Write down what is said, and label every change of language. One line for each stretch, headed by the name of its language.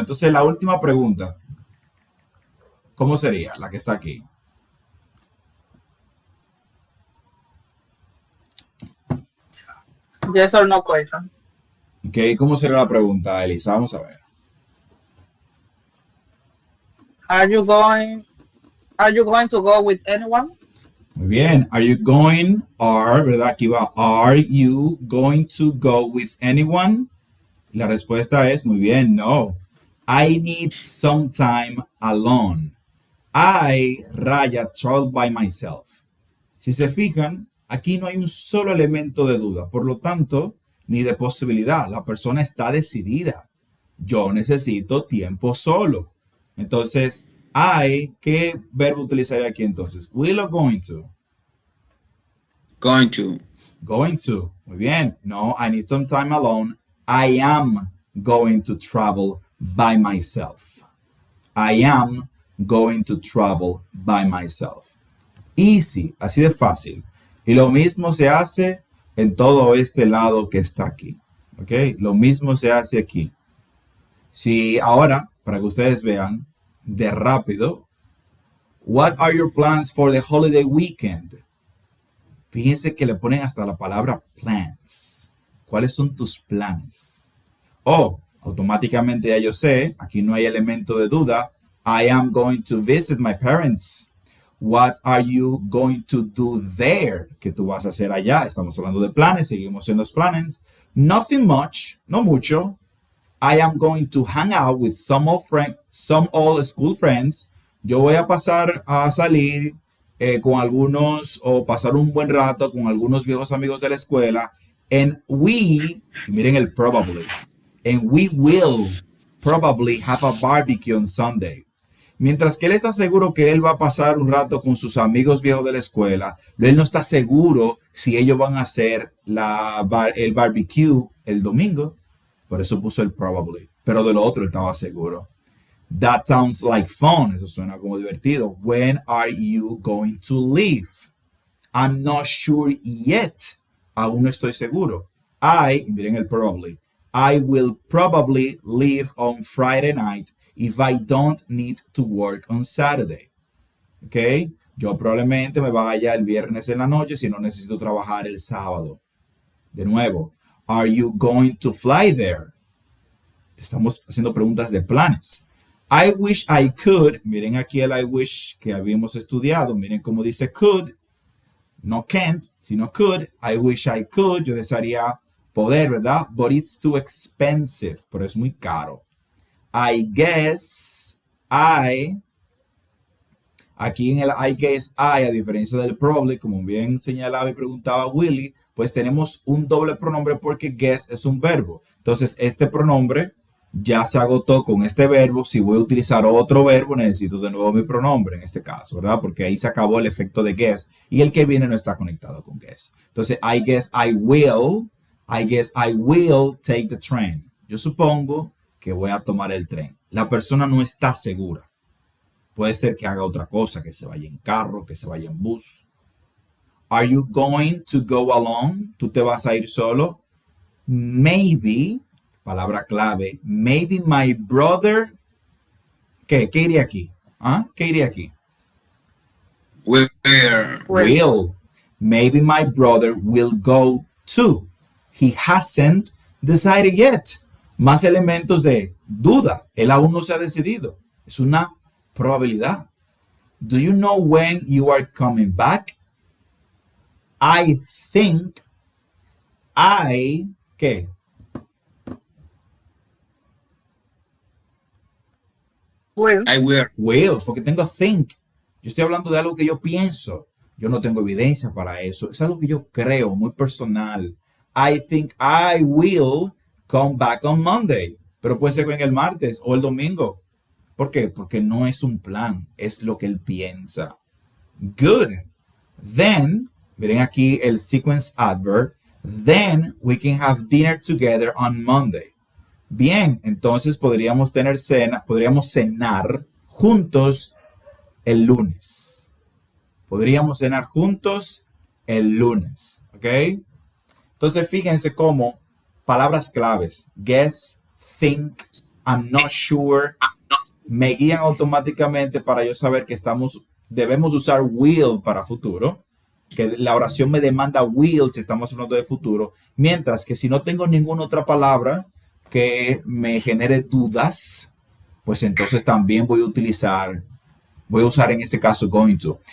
Spanish: Entonces, la última pregunta. ¿Cómo sería la que está aquí?
English: Yes or no question.
Spanish: Ok, ¿cómo sería la pregunta, Elisa? Vamos a ver.
English: Are you going to go with anyone?
Spanish: Muy bien.
English: Are you going,
Spanish: ¿verdad? Aquí va.
English: Are you going to go with anyone?
Spanish: La respuesta es, muy bien, no.
English: I need some time alone.
Spanish: I, raya,
English: travel by myself.
Spanish: Si se fijan, aquí no hay un solo elemento de duda. Por lo tanto, ni de posibilidad. La persona está decidida. Yo necesito tiempo solo. Entonces, ¿qué verbo utilizaría aquí entonces?
English: Will o going to? Going to. Going to.
Spanish: Muy bien.
English: No, I need some time alone. I am going to travel by myself. I am going to travel by myself. Easy,
Spanish: así de fácil. Y lo mismo se hace en todo este lado que está aquí. ¿Ok? Lo mismo se hace aquí. Si ahora, para que ustedes vean, de rápido,
English: what are your plans for the holiday weekend?
Spanish: Fíjense que le ponen hasta la palabra plans. ¿Cuáles son tus planes? Automáticamente ya yo sé, aquí no hay elemento de duda.
English: I am going to visit my parents. What are you going to do there?
Spanish: ¿Qué tú vas a hacer allá? Estamos hablando de planes, seguimos en los planes.
English: Nothing much,
Spanish: no mucho.
English: I am going to hang out with some old school friends.
Spanish: Yo voy a pasar a salir con algunos o pasar un buen rato con algunos viejos amigos de la escuela. And miren el probably.
English: And we will probably have a barbecue on Sunday.
Spanish: Mientras que él está seguro que él va a pasar un rato con sus amigos viejos de la escuela, él no está seguro si ellos van a hacer el barbecue el domingo. Por eso puso el probably. Pero de lo otro él estaba seguro.
English: That sounds like fun.
Spanish: Eso suena como divertido.
English: When are you going to leave? I'm not sure yet.
Spanish: Aún no estoy seguro. Miren el probably.
English: I will probably leave on Friday night if I don't need to work on Saturday. ¿Ok?
Spanish: Yo probablemente me vaya el viernes en la noche si no necesito trabajar el sábado. De nuevo,
English: are you going to fly there?
Spanish: Estamos haciendo preguntas de planes.
English: I wish I could.
Spanish: Miren aquí el I wish que habíamos estudiado. Miren cómo dice could. No can't, sino could.
English: I wish I could.
Spanish: Yo desearía poder, ¿verdad?
English: But it's too expensive.
Spanish: Pero es muy caro. I guess aquí en el I guess a diferencia del probably, como bien señalaba y preguntaba Willy, pues tenemos un doble pronombre porque guess es un verbo. Entonces, este pronombre ya se agotó con este verbo. Si voy a utilizar otro verbo, necesito de nuevo mi pronombre en este caso, ¿verdad? Porque ahí se acabó el efecto de guess y el que viene no está conectado con guess.
English: Entonces, I guess I will take the train.
Spanish: Yo supongo que voy a tomar el tren. La persona no está segura. Puede ser que haga otra cosa, que se vaya en carro, que se vaya en bus.
English: Are you going to go alone?
Spanish: ¿Tú te vas a ir solo?
English: Maybe,
Spanish: palabra clave,
English: maybe my brother.
Spanish: ¿Qué iría aquí? ¿Qué iría aquí?
English: Where? Will. Maybe my brother will go too. He hasn't decided yet.
Spanish: Más elementos de duda. Él aún no se ha decidido. Es una probabilidad.
English: Do you know when you are coming back? I think
Spanish: ¿qué?
English: I will.
Spanish: Will, porque tengo think. Yo estoy hablando de algo que yo pienso. Yo no tengo evidencia para eso. Es algo que yo creo, muy personal.
English: I think I will come back on Monday.
Spanish: Pero puede ser en el martes o el domingo. ¿Por qué? Porque no es un plan. Es lo que él piensa.
English: Good. Then,
Spanish: miren aquí el sequence adverb.
English: Then we can have dinner together on Monday.
Spanish: Bien, entonces podríamos cenar juntos el lunes. Podríamos cenar juntos el lunes. ¿Ok? Entonces fíjense cómo palabras claves, guess, think, I'm not sure, me guían automáticamente para yo saber que debemos usar will para futuro, que la oración me demanda will si estamos hablando de futuro, mientras que si no tengo ninguna otra palabra que me genere dudas, pues entonces también voy a usar en este caso going to.